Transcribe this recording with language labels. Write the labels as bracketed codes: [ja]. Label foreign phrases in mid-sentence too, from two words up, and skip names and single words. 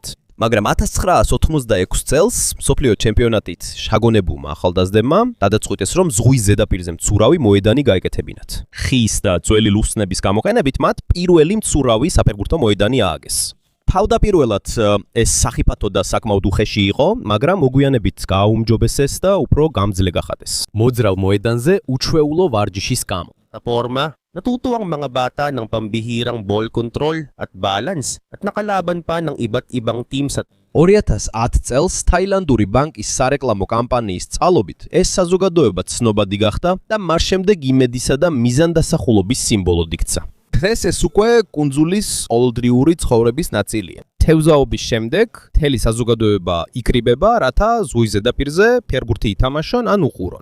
[ka] მაგრამ 1986 წელს მსოფლიო ჩემპიონატით შაგონებულმა ახალგაზრდებმა დადაწყვიტეს, რომ ზღვის ზედაპირზე მცურავი მოედანი გაეკეთებინათ. ხის და ძველი ლუსნების გამოყენებით მათ პირველი მცურავი საფეხბურთო მოედანი ააგეს. თავდაპირველად ეს სახიფათო და საკმაოდ უხეში იყო, მაგრამ მოგვიანებით გააუმჯობესეს და უფრო გამძლე გახადეს. მოძრავ მოედანზე უჩვეულო ვარჯიშის გამო. [tl] Forma, natuto ang mga bata ng pambihirang [en] ball control [tl] at balance at nakalaban pa ng iba't ibang team sa [ka] 2010 წელს თაილანდური ბანკის სარეკლამო კამპანიის წყალობით ეს საზოგადოება ცნობადი გახდა და მას შემდეგ იმედისა და მიზანდასახულობის სიმბოლოდ იქცა. დღეს ეს უკვე კუნძულის ყოველდღიური ცხოვრების ნაწილია. თევზაობის შემდეგ მთელი საზოგადოება იკრიბება, რათა ზღვის ზედაპირზე ფეხბურთი ითამაშონ ან უყურონ.